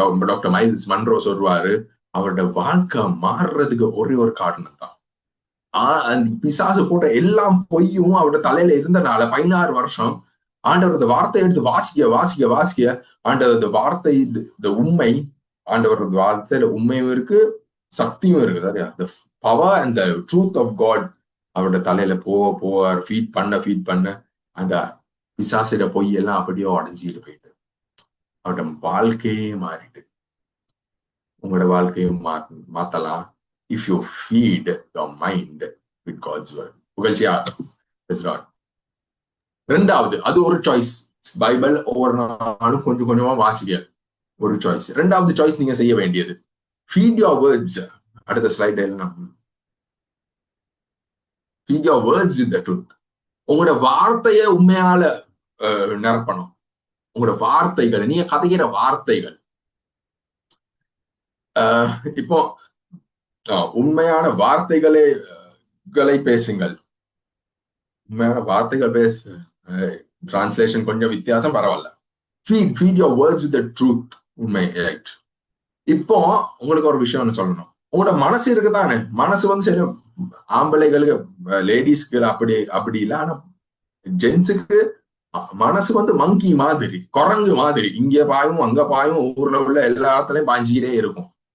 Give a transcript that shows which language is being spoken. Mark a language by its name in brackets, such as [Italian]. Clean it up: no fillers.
[Tamil] Doctor miles Munro சொல்வாரு, அவரோட வாழ்க்கை மாறுறதுக்கு ஒரே ஒரு காரணம் தான், அந்த பிசாசு போட்ட எல்லாம் பொய்யும் அவரோட தலையில இருந்தனால 16 வருஷம் ஆண்டவரது வார்த்தையை எடுத்து வாசிக்க ஆண்டவரது வார்த்தை, இந்த உண்மை, ஆண்டவரது வார்த்தையில உண்மையும் இருக்கு, சக்தியும் இருக்குது. [English] the power and the truth of God [Tamil] அவரோட தலையில போவார், ஃபீட் பண்ண அந்த பிசாசிட பொய் எல்லாம் அப்படியே உடஞ்சிட்டு போயிட்டு அவரோட வாழ்க்கையே மாறிட்டு. உங்களோட வாழ்க்கையும் மாத்தலாம் [English] if you feed your mind with God's word. [Tamil] புகழ்ச்சியா. ரெண்டாவது, அது ஒரு சாய்ஸ். பைபிள் ஒவ்வொரு நாளும் கொஞ்சம் கொஞ்சமா வாசிக்க ஒரு சாய்ஸ். ரெண்டாவது சாய்ஸ் நீங்க செய்ய வேண்டியது, [English] feed your words. [Tamil] அடுத்த slide [English] feed your words with the truth. [Tamil] உங்களோட வார்த்தைய உண்மையால நிரப்பணும். உங்களோட வார்த்தைகள், நீங்க கதைக்கிற வார்த்தைகள், இப்போ உண்மையான வார்த்தைகளை பேசுங்கள். உண்மையான வார்த்தைகள் டிரான்ஸ்லேஷன் கொஞ்சம் வித்தியாசம், பரவாயில்ல. [English] feed your words with the truth. [Tamil] உண்மை, ரைட். இப்போ உங்களுக்கு ஒரு விஷயம் சொல்லணும். உங்களோட மனசு இருக்குதானே, மனசு வந்து சரி, ஆம்பளைகளுக்கு லேடிஸ்க்கு அப்படி இல்லை, ஆனா ஜென்ஸுக்கு மனசு வந்து மங்கி மாதிரி, குரங்கு மாதிரி, இங்க பாயும் அங்க பாயும், ஊர்ல உள்ள எல்லா இடத்துலயும் பாஞ்சிக்கிட்டே இருக்கும்.